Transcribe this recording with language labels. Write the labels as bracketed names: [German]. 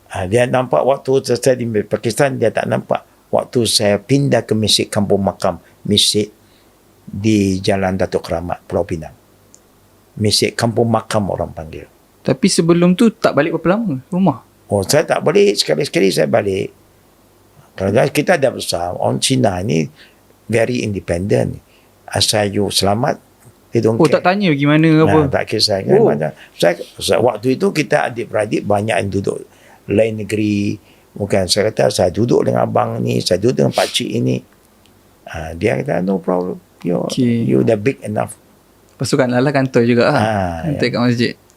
[Malay] Dia nampak waktu saya di Pakistan, dia tak nampak. Waktu saya pindah ke masjid Kampung Makam, masjid di Jalan Datuk Keramat, Pulau Pinang. Masjid Kampung Makam orang panggil. Tapi sebelum tu tak balik berapa lama rumah? Saya tak balik. Sekali-sekali saya balik. Kerana kita dah besar. Orang Cina ni [English] very independent. [Malay] Asal [English] you [Malay] selamat, [English] they don't care. [Malay] Tak tanya gimana apa? Tak kisah. Saya, waktu itu kita adik-beradik banyak yang duduk lain negeri. Bukan saya kata saya duduk dengan abang ni, saya duduk dengan pakcik ini. Dia kata [English] no problem. You [Malay] dah [English] big enough. [Malay] Lepas tu kan Lala kantor juga kantor kat masjid.